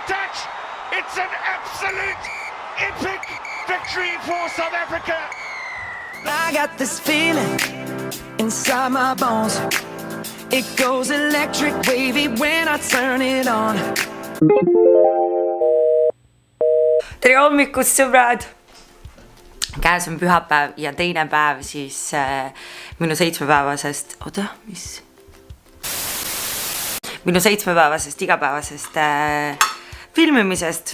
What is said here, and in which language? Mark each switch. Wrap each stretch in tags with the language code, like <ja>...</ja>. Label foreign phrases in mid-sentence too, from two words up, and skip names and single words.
<en>match. It's an absolute epic victory for South Africa. I got this feeling inside my bones. It goes electric wavy when I turn it on.</en> <et>Tere hommikust, sõbrad! Käes on pühapäev ja teine päev siis minu 7-päevasest... Minu 7-päevasest igapäevasest filmimisest.</et>